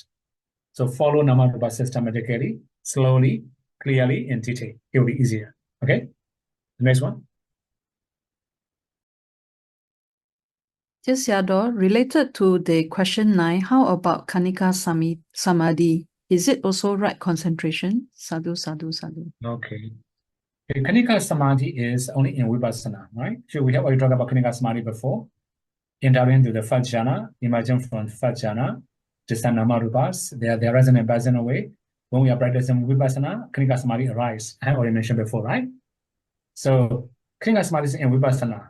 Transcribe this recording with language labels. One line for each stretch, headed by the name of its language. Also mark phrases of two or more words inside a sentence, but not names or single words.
English: So follow namarupa systematically, slowly, clearly, in detail. It will be easier. Okay. The next one. Yes, Yador, related to the question 9, how about
Pali: Kanika Samadhi?
English: Is it also right concentration?
Pali: Sadhu, sadhu, sadhu.
English: Okay.
Pali: Kanika Samadhi
English: is only in Vipassana, right? So we have already talked about
Pali: Kanika Samadhi
English: before. Entering to the first jhana, emerging from first jhana, just namarupas, they are resonant and present away. When we are practicing Vipassana,
Pali: Kanika Samadhi
English: arise. I have already mentioned before, right? So
Pali: Kanika Samadhi
English: is in Vipassana.